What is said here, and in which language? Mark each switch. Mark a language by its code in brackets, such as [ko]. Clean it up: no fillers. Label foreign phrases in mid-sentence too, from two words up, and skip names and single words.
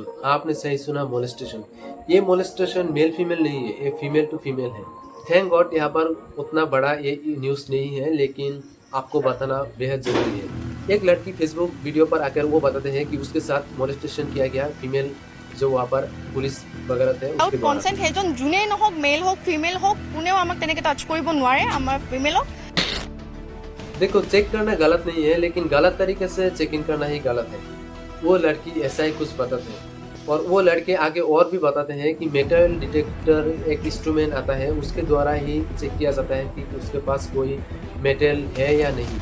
[hi] आपने सही सुना, मोलेस्टेशन। ये मोलेस्टेशन [en] male female [hi] नहीं है, ये [en] female to female [hi] है। [en] thank God [hi] यहाँ पर उतना बड़ा ये न्यूज़ नहीं है, लेकिन आपको बताना बेहद ज़रूरी है। एक लड़की फेसबुक वीडियो पर आकर वो बताते हैं कि उसके साथ मोलेस्टेशन किया गया, फीमेल जो वहाँ पर पुलिस वगैरह थे আউট उसके द्वारा। [as] কনসেন্ট সেইজন যোনেই নহওক, মেল হওক ফিমেল হওক, কোনেও আমাক তেনেকৈ টাচ কৰিব নোৱাৰে আমাৰ ফিমেলক। [hi] देखो, चेक करना गलत नहीं है, लेकिन गलत तरीके से [en] check in [hi] करना ही गलत है। वो लड़की ऐसा ही कुछ बताते हैं, और वो लड़के आगे और भी बताते हैं कि [en] metal detector [hi] एक इंस्ट्रूमेंट आता है, उसके द्वारा ही चेक किया जाता है कि उसके पास कोई मेटल है या नहीं।